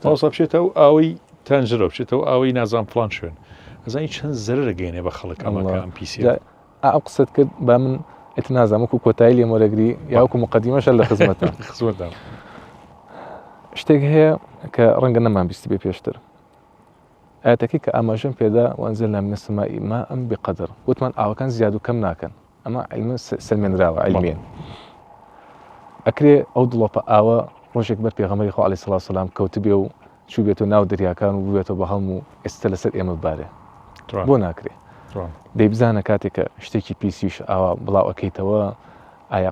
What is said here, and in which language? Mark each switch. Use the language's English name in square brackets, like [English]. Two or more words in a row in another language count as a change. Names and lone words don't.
[Central Kurdish] ئەوسا بچێتەوە ئاوی تەنجرە بچێتەوە ئاوی نازان فڵان شوێن ئەزانی چەند زەرر گەێنێ بە خەڵک ئەمەکە ئەم پیسێ ئەو قسەت کرد با من ئێت نازانم وەکو کۆتایی لێم وەرەگری یاوەکو مقەدیمەشە لە خزمەتە خزمەتدان شتێک هەیە کە ڕەنگە نەمان بیستی بێ پێشتر ئاەتەکەی کە ئاماژەم پێدا [Arabic] وەنزلنا من السماء ماء بقدر [Central Kurdish] وتمان ئاوەکان زیاد و کەم ناکەن ئەمە علمە سلمێنراوە علمیان ئەکرێ ئەو دڵۆپە ئاوە ڕۆژێک بەر پێغەمبەری خوا [Arabic] عەلەیهی سەڵات وسەلام [Central Kurdish] کەوتبێ و چوو بێتەوە ناو دەریاکان و ببێتەوە بە هەڵم و ئێستا لەسەر ئێمە ببارێ بۆ ناکرێ دەیبزانە کاتێک کە شتێکی پیسیش ئاوا بڵاو ئەەکەیتەوە ئایا